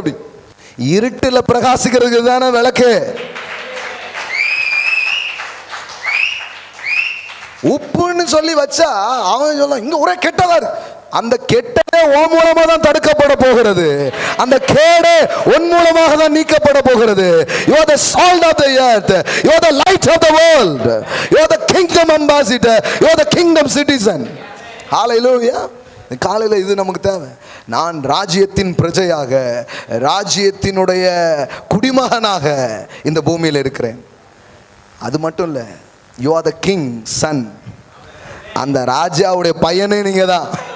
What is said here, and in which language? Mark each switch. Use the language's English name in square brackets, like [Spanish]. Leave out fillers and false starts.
[Tamil] அப்படி இருட்டுல பிரகாசிக்கிறதுக்கு தானே விளக்கு. உப்புன்னு சொல்லி வச்சா அவன் சொல்ல இங்க ஒரே கெட்டதா இருக்கு. அந்த கெட்டதே உன் மூலமா தான் தடுக்கப்பட போகிறது. அந்த கேடு உன் மூலமாக தான் நீக்கப்பட போகிறது. [English] You are the salt of the earth. You are the light of the world. You are the kingdom ambassador. You are the kingdom citizen. Hallelujah. [Tamil] காலையில் இது நமக்கு தேவை. நான் ராஜ்யத்தின் பிரஜையாக, ராஜ்யத்தினுடைய குடிமகனாக இந்த பூமியில் இருக்கிறேன். அது மட்டும் இல்லை, [English] You are the king son. [Tamil] அந்த ராஜாவுடைய பையனே நீங்க தான்.